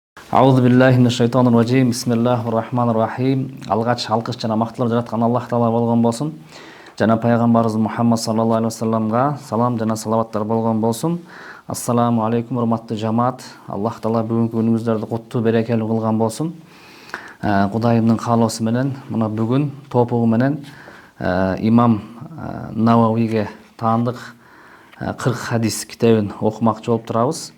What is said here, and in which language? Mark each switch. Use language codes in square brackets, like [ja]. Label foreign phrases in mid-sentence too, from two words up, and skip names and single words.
[ar] أعوذ بالله من الشيطان الرجيم. بسم الله الرحمن الرحيم. [ky] Алгач алкыш жана мактылар жараткан Аллах Таала болгон болсун. Жана пайгамбарыбыз Мухаммад [ar] صلى الله عليه وسلم [ky] салам жана салаваттар болгон болсун. [ar] السلام عليكم, [ky] урматтуу жамаат. Аллах Таала бүгүнкү күнүңүздөрдү куттуу берекелүү кылган болсун. Кудайымдын каалоосу менен мына бүгүн топугу менен имам Нававиге таандык 40 хадис китебин окумакчы болуп турабыз.